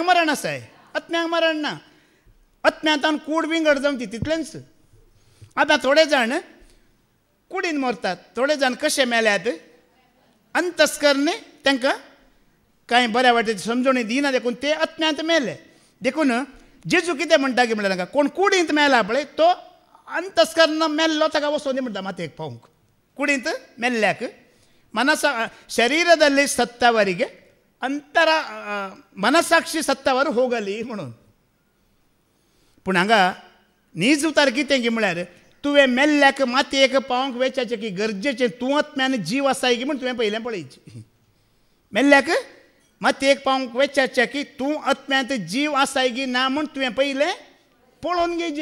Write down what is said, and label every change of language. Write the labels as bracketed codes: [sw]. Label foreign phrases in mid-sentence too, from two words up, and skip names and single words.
[kok] मरण आसाय आत्म्यांक मरण ना आत्म्यांतान कूड विंगड जावची तितलेंच आतां थोडे जाण कुडीन मरतात थोडे जाण कशे मेल्यात अंतस्करण तांकां कांय बऱ्या वाटेची समजणी दिना देखून ते आत्म्यांत मेले देखून जेजू कितें म्हणटा की म्हळ्यार तांकां कोण कुडींत मेला पळय तो अंतस्करण मेल्लो ताका वचून दी म्हणटा मातयेक पावूंक कुडींत मेल्ल्याक मनसा शरीरದಲ್ಲಿ [kn] ಸತ್ತವರಿಗೆ ಅಂತರ ಮನಸಾಕ್ಷಿ ಸತ್ತವರು ಹೋಗಲಿ [kok] म्हणून पूण हांगा न्हीज उतार कितें की म्हळ्यार तुवें मेल्ल्याक मातयेक पावंक वेचाचें की गरजेचें तूं आत्म्यान जीव आसाय की म्हण तुवें पयलें पळयचें. मेल्ल्याक मातयेक पावंक वेचाचें की तूं आत्म्यांत जीव आसाय की ना म्हण तुवें पयलें पळोवन घेवचें.